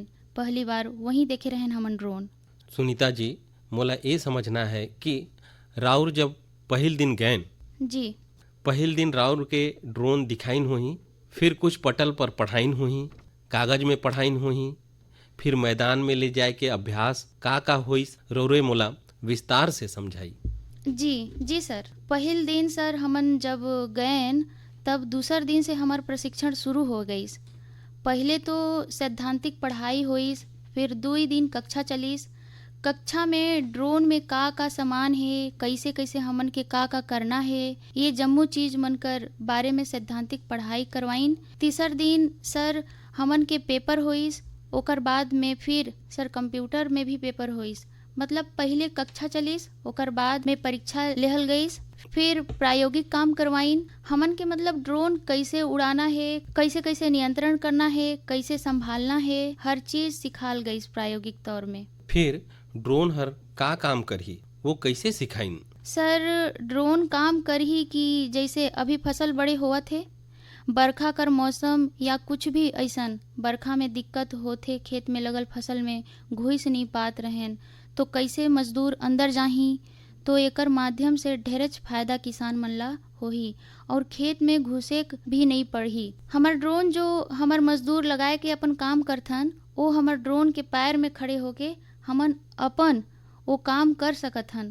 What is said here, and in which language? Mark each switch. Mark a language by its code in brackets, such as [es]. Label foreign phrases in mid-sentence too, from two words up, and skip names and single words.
[hne] पहली बार वही देखे रहन हमन ड्रोन। सुनीता जी, मोला ये समझना है कि राउर जब पहल दिन गए जी, पहल दिन राउर के ड्रोन दिखाइन हुई, फिर कुछ पटल पर पढ़ाइन हुई, कागज में पढ़ाइन हुई, फिर मैदान में ले जाए के अभ्यास का होइस, रौरे मोला विस्तार से समझाई। जी सर। पहल दिन सर हमन जब गए तब दूसर दिन से हमार प्रशिक्षण शुरू हो गईस। पहले तो सैद्धांतिक पढ़ाई होइस, फिर 2 दिन कक्षा चलीस। कक्षा में ड्रोन में का सामान है, कैसे कैसे हमन के का करना है, ये जम्मो चीज मन कर बारे में सैद्धांतिक पढ़ाई करवाइन। तीसर दिन सर हमन के पेपर होइस, ओकर बाद में फिर सर कंप्यूटर में भी पेपर होइस। मतलब पहले कक्षा चलीस, ओकर बाद में परीक्षा लेहल गईस, फिर प्रायोगिक काम करवाइन हमन के। मतलब ड्रोन कैसे उड़ाना है, कैसे कैसे नियंत्रण करना है, कैसे संभालना है, हर चीज सिखाल गई प्रायोगिक तौर में। फिर ड्रोन हर का काम करही, वो कैसे सिखाइन? सर, ड्रोन काम करही कि जैसे अभी फसल बड़े होवत थे, बरखा कर मौसम या कुछ भी ऐसन बरखा में दिक्कत होथे, खेत में लगल फसल में घुस नहीं पात रहें, तो कैसे मजदूर अंदर जाही, तो एकर माध्यम से ढेरच फायदा किसान मन ला होही, और खेत में घुसे भी नहीं पड़ही। हमर ड्रोन जो हमर मजदूर लगाए के अपन काम करथन, वो हमर ड्रोन के पैर में खड़े होके हमन अपन वो काम कर सकथन।